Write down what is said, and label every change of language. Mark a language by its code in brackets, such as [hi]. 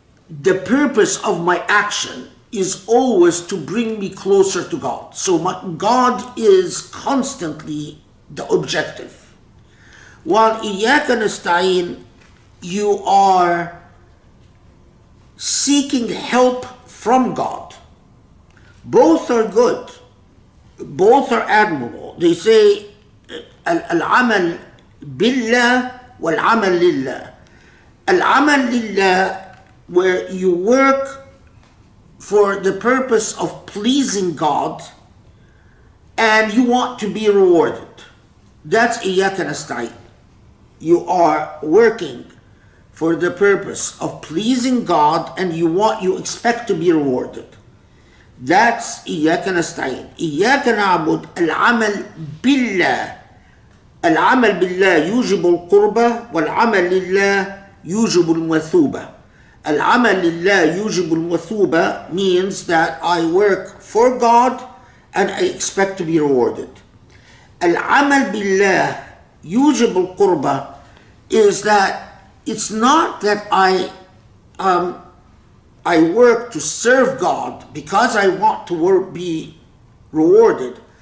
[en] the purpose of my action is always to bring me closer to God. So God is constantly the objective. While [ar] إِيَّاكَ نَسْتَعِينُ, [en] you are seeking help from God. Both are good. Both are admirable. They say, [ar] العمل بالله والعمل لله. العمل لله, [en] where you work for the purpose of pleasing God and you want to be rewarded. That's [ar] إِيَّاكَ نَسْتَعِينُ. [en] You are working for the purpose of pleasing God and you expect to be rewarded. That's [ar] إِيَّاكَ نَسْتَعِينُ. إِيَّاكَ نَعْبُدُ الْعَمَلْ بِاللَّهِ. العمل بالله يوجب القربة والعمل لله يوجب المثوبة. العمل لله يوجب المثوبة [en] means that I work for God and I expect to be rewarded. [ar] العمل بالله يوجب القربة [en] is that it's not that I work to serve God because I want to be rewarded.